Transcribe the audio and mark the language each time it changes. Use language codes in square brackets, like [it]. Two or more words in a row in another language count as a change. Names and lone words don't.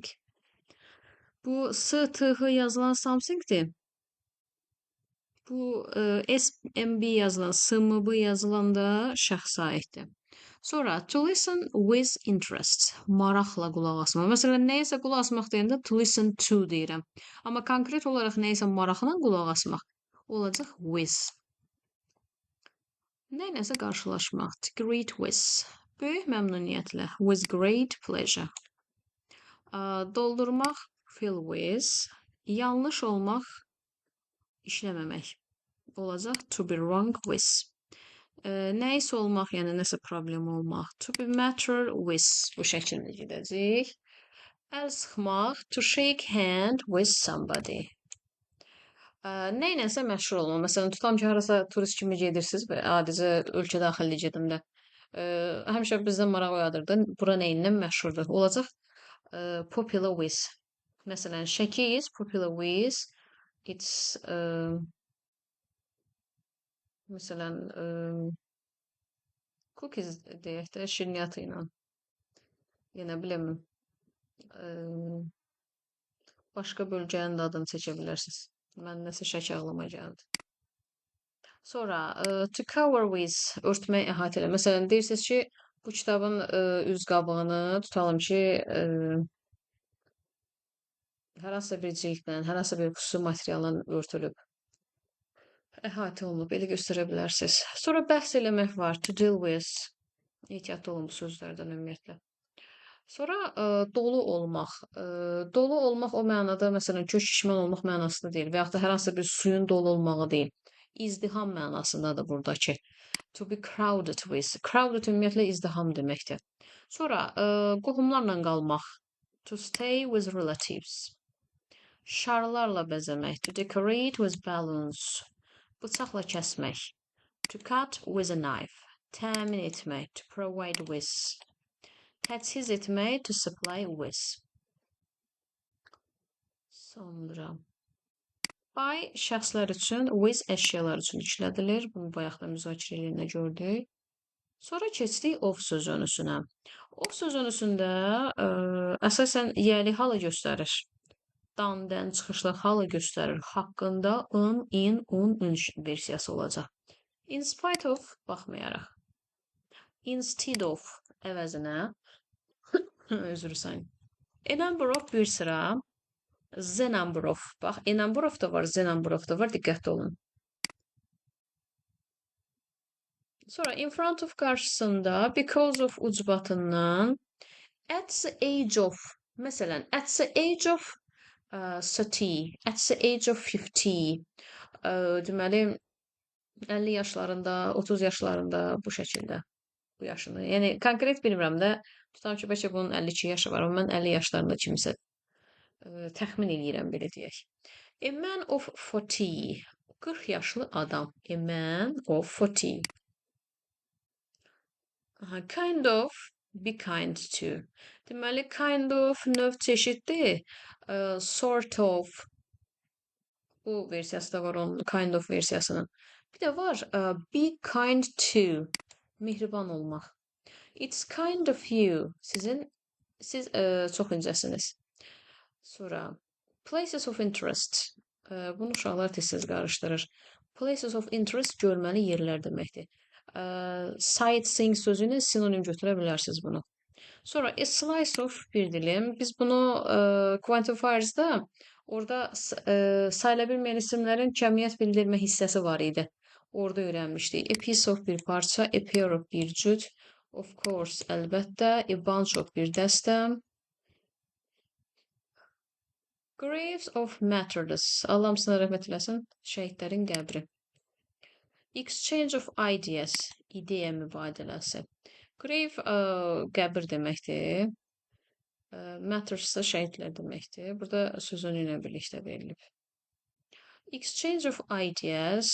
[az] Bu S-T-H yazılan somethingdir. Bu S-M-B yazılan, S-M-B yazılan da şəxsə aiddir. [en] Sonra to listen with interest. [az] Maraqla qulaq asmaq. Məsələn, nəyəsə qulaq asmaq deyəndə [en] to listen to [az] deyirəm. Amma konkret olaraq nəyəsə maraqla qulaq asmaq olacaq with. Nəyləsə qarşılaşmaq. [en] To greet with. [az] Böyük məmnuniyyətlə. [en] With great pleasure. Doldurmaq. Fill with. [az] Yanlış olmaq. İşləməmək. [en] Olacaq to be wrong with. [az] Nəysə olmaq, yəni nəsə problem olmaq. [en] To be matter with. [az] Bu şəkildə gedəcək. Əl sıxmaq. [en] To shake hand with somebody. [az] Nə ilənsə məşhur olma. Məsələn, tutam ki, harasa turist kimi gedirsiniz və adicə ölkə daxili gedim də. Həmişə bizdə maraq oyadırdı. Bura nə ilə məşhurdur? Olacaq [en] popular with. [az] Məsələn, Şəki [en] is popular with its [az] məsələn cookies deyək də şirniyyatı ilə. Yenə biləməm. Başqa bölgənin də adını çəkə bilərsiniz. Mən nəsə Şəki ağlıma gəldi. Sonra [en] to cover with [az] örtmək, əhatə eləmək. Məsələn, deyirsiniz ki, bu kitabın üz qabığını tutalım ki, hər hansısa bir cildlə, hər hansısa bir xüsusi materialla örtülüb, əhatə olunub, elə göstərə bilərsiniz. Sonra bəhs eləmək var, [en] to deal with. [az] Ehtiyatlı olun bu sözlərdən ümumiyyətlə. Sonra dolu olmaq. Dolu olmaq o mənada, məsələn, kök şişman olmaq mənasında deyil və yaxud da hər hansısa bir suyun dolu olmağı deyil. İzdiham mənasındadır buradakı. [en] To be crowded with. Crowded [az] ümumiyyətlə izdiham deməkdir. Sonra qohumlarla qalmaq. [en] To stay with relatives. [az] Şarlarla bəzəmək. [en] To decorate with balloons. [az] Bıçaqla kəsmək. [en] To cut with a knife. [az] Təmin etmək. [en] To provide with. [az] Təchiz etmək. [en] To supply with. [az] Sonra by şəxslər üçün, with əşyalar üçün işlədilir. Bunu bayaq da müzakirə eləyəndə gördük. Sonra keçdik of sözünüsünə. Of sözünüsündə əsasən yəli halı göstərir. Dan, dən, çıxışlı halı göstərir. Haqqında in, un versiyası olacaq. [en] In spite of baxmayaraq. Instead of [az] əvəzinə özür sayın. [en] A number of [az] bir sıra. [en] The number of. [az] Bax, [en] a number of [az] da var, [en] the number of [az] da var. Diqqətli olun. [en] Sonra in front of qarşısında because of ucbatından at the age of. Məsələn, at the age of 30, at the age of 50. [az] Deməli 50 yaşlarında, 30 yaşlarında bu şəkildə. Bu yaşını. Yəni konkret bilmirəm də. Tutam ki, bəlkə bunun 52 yaşı var, amma mən 50 yaşlarında kimisə təxmin eləyirəm belə deyək. [en] A man of 40. 40 [az] yaşlı adam. [en] A man of 40. Kind of, be kind to. [az] Deməli, [en] kind of [az] növ çeşiddir. [en] Sort of. [az] Bu versiyası da var onun, [en] kind of versiyasının. [az] Bir də var, [en] be kind to. [az] Mehriban olmaq. [en] It's kind of you. [az] Siz çox incəsiniz. [en] Sonra places of interest. [az] Bunu uşaqlar tez-tez qarışdırır. [en] Places of interest [az] görməli yerlər deməkdir. Sightseeing sözü ilə sinonim götürə bilərsiniz bunu. Sonra [en] a slice of [az] bir dilim. Biz bunu quantifiers'da orada sayıla bilməyən isimlərin cəmiyyət bildirmə hissəsi var idi. Orada öyrənmişdik. [en] A piece of [az] bir parça, [en] a pair of [az] bir cüt, [en] of course əlbəttə, a bunch of [az] bir dəstə. [en] Graves of martyrs. [az] Allah hamısına rəhmət eləsin. Şəhidlərin qəbri. [en] Exchange of ideas. [az] İdeya mübadiləsi. Grave qəbir deməkdir. Martyrs ise şəhidlər deməkdir. Burada sözün ilə birlikdə verilib. [en] Exchange of ideas.